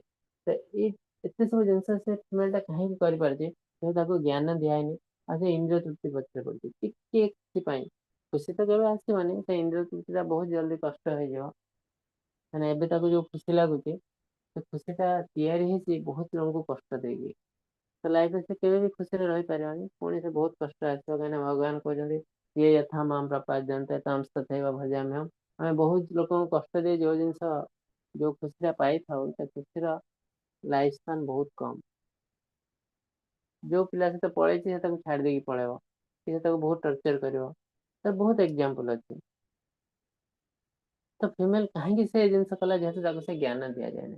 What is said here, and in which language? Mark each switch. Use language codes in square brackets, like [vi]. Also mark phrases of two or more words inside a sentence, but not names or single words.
[or] ତ ଏଇ ଏତେ ସବୁ ଜିନିଷ ସେ ଫିମେଲ ଟା କାହିଁକି କରିପାରୁଛି, କିନ୍ତୁ ତାକୁ ଜ୍ଞାନ ଦିଆହେଇନି, ଆଉ ସେ ଇନ୍ଦ୍ରିୟ ତୃପ୍ତି ପଛରେ ପଡୁଛି ଟିକେ ଖୁସି ପାଇଁ। ଖୁସି ତ କେବେ ଆସିବନି, ସେ ଇନ୍ଦ୍ରିୟ ତୃପ୍ତି ଟା ବହୁତ ଜଲ୍ଦି କଷ୍ଟ ହେଇଯିବ। ମାନେ ଏବେ ତାକୁ ଯୋଉ ଖୁସି ଲାଗୁଛି, ସେ ଖୁସି ଟା ତିଆରି ହେଇଛି ବହୁତ ଜଣଙ୍କୁ କଷ୍ଟ ଦେଇକି। ତ ଲାଇଫରେ ସେ କେବେ ବି ଖୁସିରେ ରହିପାରିବନି, ପୁଣି ସେ ବହୁତ କଷ୍ଟ ଆସିବ, କାହିଁକିନା ଭଗବାନ କହିଛନ୍ତି [sa] ये यथा मां प्रपद्यन्ते तां तथैव भजाम्यहम्। [or] ଆମେ ବହୁତ ଲୋକଙ୍କୁ କଷ୍ଟ ଦେଇ ଯୋଉ ଜିନିଷ ଯୋଉ ଖୁସିଟା ପାଇଥାଉ ସେ ଖୁସିର [en] life span [or] ବହୁତ କମ୍। ଯୋଉ ପିଲା ସହିତ ପଳେଇଛି ସେ ତାକୁ ଛାଡ଼ି ଦେଇକି ପଳେଇବ, ସେ ତାକୁ ବହୁତ ଟର୍ଚର କରିବ, ତ ବହୁତ ଏକ୍ଜାମ୍ପଲ ଅଛି। ତ ଫିମେଲ କାହିଁକି ସେ ଜିନିଷ କଲା, ଯେହେତୁ ତାକୁ ସେ ଜ୍ଞାନ ଦିଆଯାଏନି।